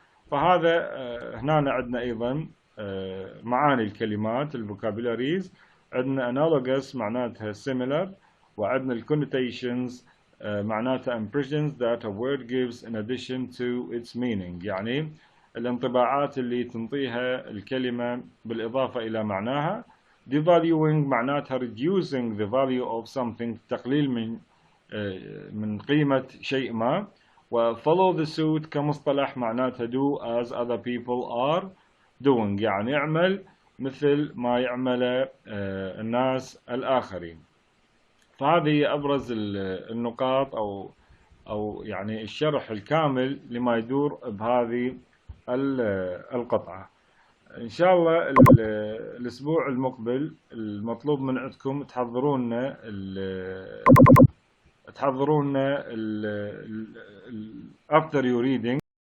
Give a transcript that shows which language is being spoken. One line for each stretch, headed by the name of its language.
Arabic: فهذا هنا عندنا أيضا معاني الكلمات الفوكابولاريز، عندنا analogous معناتها similar، وعندنا الconnotations معناتها
English: impressions that a word gives in addition to its meaning،
Arabic: يعني الانطباعات اللي تنطيها الكلمة بالإضافة إلى معناها. devaluing معناتها
English: reducing the value of something،
Arabic: تقليل من قيمة شيء ما. و follow the suit كمصطلح معناتها
English: do as other people are doing،
Arabic: يعني اعمل مثل ما يعمل الناس الآخرين. فهذه أبرز النقاط أو يعني الشرح الكامل لما يدور بهذه القطعة. إن شاء الله الأسبوع المقبل المطلوب من عندكم تحضرون تحضرون
English: after you reading